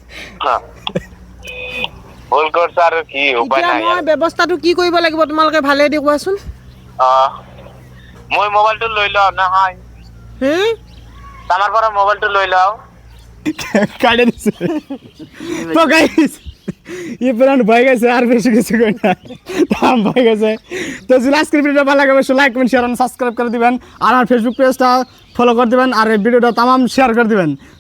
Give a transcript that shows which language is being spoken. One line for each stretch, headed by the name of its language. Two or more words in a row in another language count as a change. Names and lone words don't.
Assamese: ভুল কৰিছে আৰু কি উপায় এতিয়া নাই মই ব্যৱস্থাটো কি কৰিব লাগিব তোমালোকে ভালে দি কোৱাচোন মই মোবাইলটো লৈ লওঁ নহয় আমাৰ পৰা মোবাইলটো লৈ লওঁ
Bangla: কাটে দিছে তো গাইস পুরান ভয় গেছে আর বেশি কিছু কই না দাম ভয় গেছে তো যদি আজকের ভিডিওটা ভালো লাগে অবশ্যই লাইক কমেন্ট শেয়ার আর সাবস্ক্রাইব করে দিবেন আর আমার ফেসবুক পেজটা ফলো করে দিবেন আর এই ভিডিওটা तमाम শেয়ার করে দিবেন